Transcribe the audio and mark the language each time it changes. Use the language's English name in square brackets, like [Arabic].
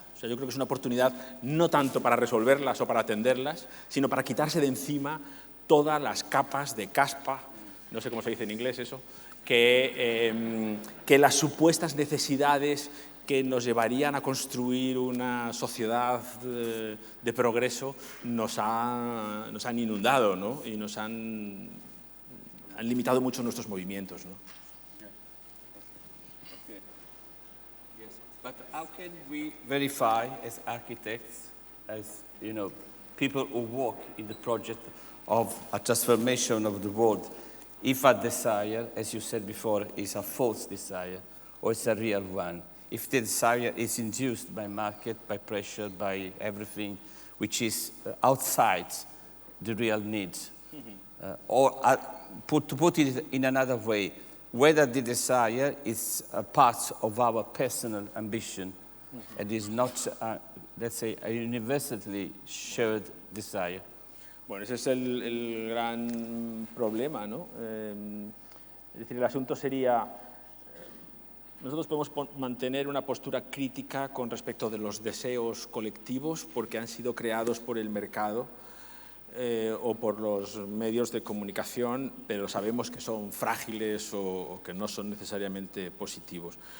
[Spanish] O sea, yo creo que es una oportunidad no tanto para resolverlas o para atenderlas, sino para quitarse de encima todas las capas de caspa, no sé cómo se dice en inglés eso, que las supuestas necesidades que nos llevarían a construir una sociedad de progreso nos han inundado, ¿no? Y nos han limitado mucho nuestros movimientos, ¿no? [English] But how can we verify as architects, as people who work in the project of a transformation of the world, if a desire, as you said before, is a false desire or it's a real one? If the desire is induced by market, by pressure, by everything which is outside the real needs, to put it in another way, whether the desire is a part of our personal ambition and is not, let's say, a universally shared desire. [Spanish] Bueno, ese es el gran problema, ¿no? Es decir, el asunto sería, nosotros podemos mantener una postura crítica con respecto de los deseos colectivos porque han sido creados por el mercado o por los medios de comunicación, pero sabemos que son frágiles o que no son necesariamente positivos.